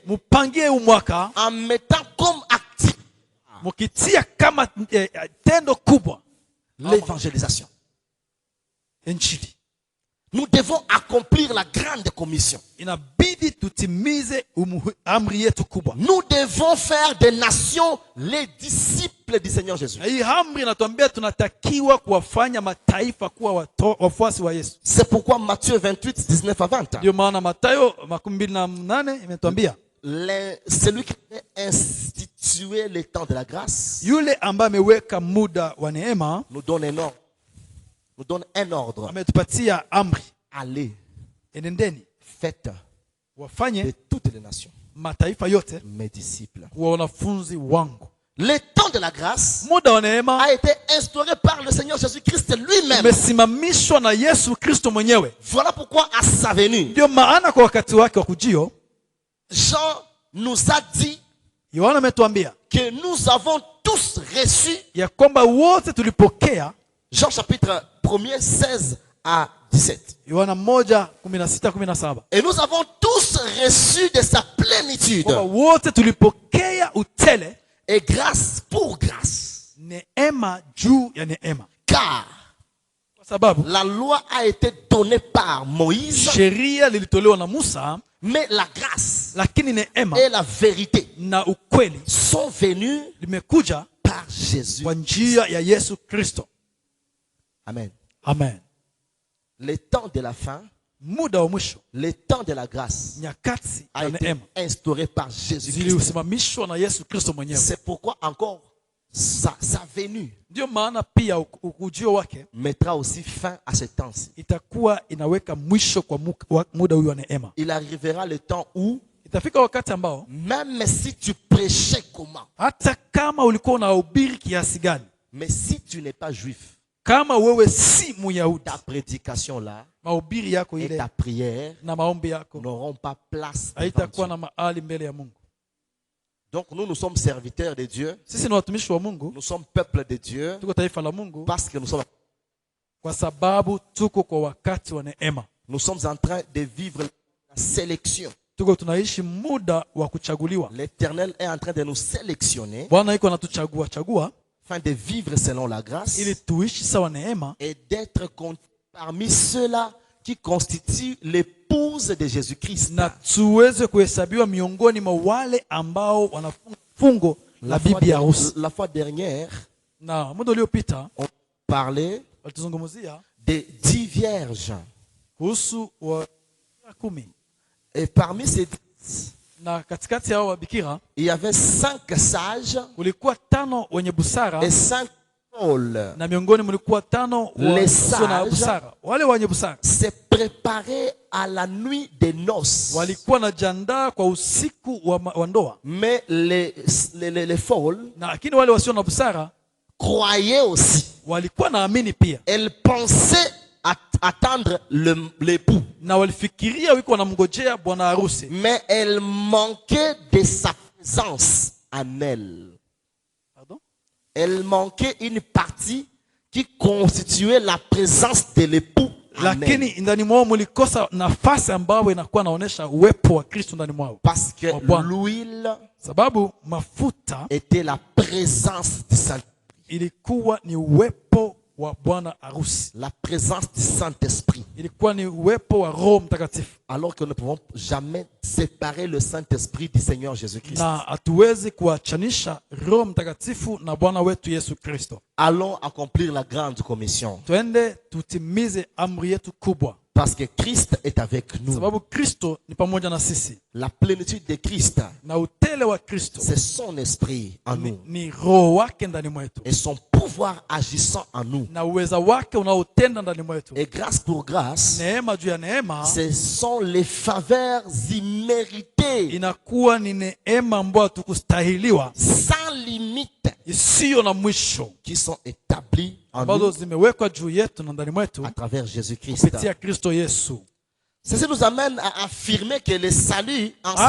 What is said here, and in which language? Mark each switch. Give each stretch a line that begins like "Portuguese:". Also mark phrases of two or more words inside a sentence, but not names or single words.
Swahili: mupangie huu mwaka,
French: en mettant comme actif
Swahili: mukitia kama tendo kubwa
French: l'évangélisation.
Swahili: injili.
French: Nous devons accomplir la grande commission.
Swahili: Inabidi tutimize amri yetu kubwa.
French: Nous devons faire des nations les disciples du Seigneur Jésus.
Swahili: Na hii amri inatuambia tunatakiwa kuwafanya mataifa kuwa wafuasi wa Yesu.
French: C'est pourquoi Matthieu 28, 19 à 20.
Swahili: Ndio maana Mathayo 28 imetuambia
French: Celui qui a institué le temps de la grâce
Swahili: yule ambaye ameweka muda wa neema
French: nous donne un ordre. Nous donne un ordre.
Swahili: ametupatia amri,
French: Allez,
Swahili: enendeni
French: faites de
Swahili: wafanye
French: toutes les nations
Swahili: mataifa yote
French: mes disciples.
Swahili: kuwa wanafunzi wangu.
French: Le temps de la grâce
Swahili: Muda wa neema
French: a été instauré par le Seigneur Jésus-Christ lui-même.
Swahili: umesimamishwa na Yesu Kristo mwenyewe.
French: Voilà pourquoi à sa venue,
Swahili: Ndio maana kwa wakati wake wa kujio,
French: Jean nous a dit
Swahili: Yohana ametuambia
French: que nous avons tous reçu,
Swahili: ya kwamba wote tulipokea.
French: Jean chapitre 1er, 16 à 17.
Swahili: Yohana 1:16-17.
French: Et nous avons tous reçu de sa plénitude.
Swahili: Kwamba wote tulipokea utele,
French: Et grâce pour grâce.
Swahili: neema juu ya neema.
French: Car
Swahili: Kwa sababu
French: la loi a été donnée par Moïse,
Swahili: sheria lilitolewa na Musa,
French: mais la grâce
Swahili: lakini neema
French: et la vérité
Swahili: na ukweli
French: sont venues
Swahili: limekuja
French: par Jésus.
Swahili: kwa njia ya Yesu Kristo.
French: Amen.
Swahili: Amen.
French: Le temps de la fin,
Swahili: Muda wa mwisho,
French: le temps de la grâce
Swahili: nyakati
French: a
Swahili: ya
French: été
Swahili: neema
French: instauré par Jésus-Christ.
Swahili: zilisimamishwa na Yesu Kristo mwenyewe.
French: C'est pourquoi encore sa venue
Swahili: Ndio maana pia ujio wake
French: mettra aussi fin à ce temps-ci.
Swahili: itakuwa inaweka mwisho kwa muda huyu wa neema.
French: Il arrivera le temps où,
Swahili: Itafika wakati ambao
French: même si tu prêchais comment,
Swahili: hata kama ulikuwa unahubiri kiasi gani,
French: mais si tu n'es pas juif,
Swahili: kama wewe si Muyahudi,
French: ta prédication là
Swahili: mahubiri yako
French: et
Swahili: ile
French: ta prière
Swahili: na maombi yako
French: n'auront pas place devant
Swahili: haitakuwa
French: Dieu.
Swahili: na mahali mbele ya Mungu.
French: Donc nous sommes serviteurs de Dieu,
Swahili: Sisi ni watumishi wa Mungu,
French: nous sommes peuple de Dieu,
Swahili: tuko taifa la Mungu
French: parce que
Swahili: kwa sababu tuko kwa wakati wa neema.
French: nous sommes en train de vivre la sélection.
Swahili: Tuko tunaishi muda wa kuchaguliwa.
French: L'Éternel est en train de nous sélectionner
Swahili: Bwana iko anatuchagua
French: afin de vivre selon la grâce
Swahili: ili tuishi sawa neema
French: et d'être compté parmi ceux-là qui constituent l'épouse de Jésus-Christ.
Swahili: na tuweze kuhesabiwa miongoni mwa wale ambao wanafunga fungo la bibi harusi.
French: La fois dernière,
Swahili: Na muda uliopita
French: on parlait
Swahili: walituzungumzia
French: des 10 vierges.
Swahili: kuhusu wa 10.
French: Et parmi ces 10,
Swahili: Na katikati yao wabikira
French: il y avait 5 sages
Swahili: kulikuwa 5 wenye busara
French: et 5 folles.
Swahili: na miongoni mlikuwa 5
French: Les
Swahili: wasio na
French: sages
Swahili: busara. Wale wenye busara
French: se préparaient à la nuit des noces.
Swahili: walikuwa na jandaa kwa usiku wa ndoa,
French: Mais les folles
Swahili: na lakini wale wasio na busara
French: croyaient aussi.
Swahili: walikuwa naamini pia,
French: Elles pensaient attendre l'époux.
Swahili: na walifikiria wiko wanamngojea bwana harusi,
French: Mais elles manquaient de sa présence en elles. pardon, Elle manquait une partie qui constituait la présence de l'époux en elle.
Swahili: lakini ndani mwao mlikosa nafasi ambayo inakuwa naonesha uwepo wa Kristo ndani mwao,
French: Parce que Oh, bon. l'huile
Swahili: sababu mafuta
French: était la présence du Saint-Esprit.
Swahili: ilikuwa ni uwepo wa bwana harusi,
French: La présence du Saint-Esprit.
Swahili: ilikuwa ni uwepo wa Roho Mtakatifu,
French: Alors que nous ne pouvons jamais séparer le Saint-Esprit du Seigneur Jésus-Christ.
Swahili: na hatuwezi kuachanisha Roho Mtakatifu na Bwana wetu Yesu Kristo.
French: Allons accomplir la grande commission.
Swahili: Twende tutimize amri yetu kubwa,
French: Parce que Christ est avec nous.
Swahili: sababu Kristo ni pamoja na sisi,
French: La plénitude de Christ,
Swahili: na utele wa Kristo
French: c'est son esprit en nous.
Swahili: ni Roho wake ndani mwetu
French: Et son pouvoir agissant en nous.
Swahili: na uweza wake unaotenda ndani mwetu.
French: Et grâce pour grâce,
Swahili: Neema juu ya neema
French: ce sont les faveurs imméritées,
Swahili: inakuwa ni neema ambayo hatukustahiliwa,
French: sans limite,
Swahili: isiyo na mwisho,
French: qui sont établies en
Swahili: ambazo
French: nous
Swahili: zimewekwa juu yetu na ndani mwetu
French: à travers Jésus-Christ.
Swahili: kupitia Kristo Yesu.
French: Ceci nous amène à affirmer que le salut en ce